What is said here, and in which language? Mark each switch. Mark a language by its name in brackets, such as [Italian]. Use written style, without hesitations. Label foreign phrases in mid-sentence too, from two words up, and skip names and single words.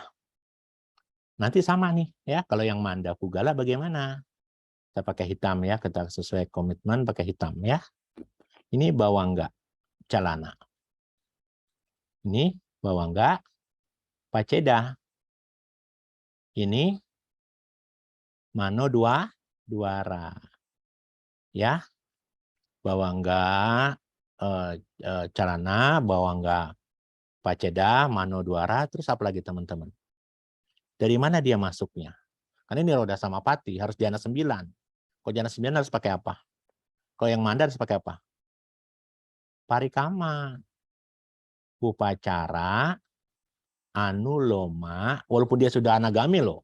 [Indonesian] Nanti sama nih ya, kalau yang [Pali] manda pugala [Indonesian] bagaimana? Kita pakai hitam ya, kita sesuai komitmen pakai hitam ya. Ini [Pali] bawangga calana. [Indonesian] Ini [Pali] bawangga paceda. [Indonesian] Ini [Pali] mano duara. Ya. Bawangga calana, bawangga paceda, mano duara, [Indonesian] terus apa lagi teman-teman? Dari mana dia masuknya? Karena ini [Pali] niroda samapati [Indonesian] harus jana 9. Kalau jana 9 harus pakai apa? Kalau yang manda harus pakai apa? Parikama. [Pali] Upacara, anuloma, [Indonesian] walaupun dia sudah anagami loh.